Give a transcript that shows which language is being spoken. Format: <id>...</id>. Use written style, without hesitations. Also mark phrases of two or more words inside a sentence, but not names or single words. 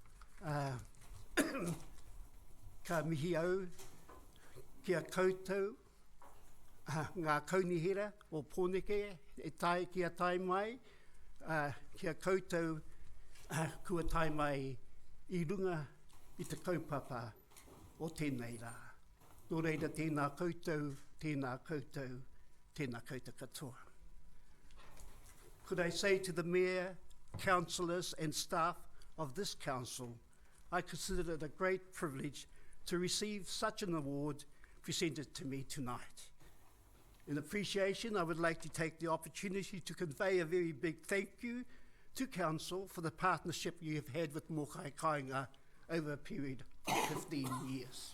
<mi>Ka mihi au kia koutou ngā kaunihira o Pōneke kia tai mai. Kia koutou kua tai mai I runga I te kaupapa o tēnei rā. Nō reira tēnā koutou, tēnā koutou, tēnā koutou katoa.</mi> <en>Could I say to the Mayor, councillors and staff of this council, I consider it a great privilege to receive such an award presented to me tonight. In appreciation, I would like to take the opportunity to convey a very big thank you to Council for the partnership you have had with Mokai Kāinga over a period of 15 years.</en>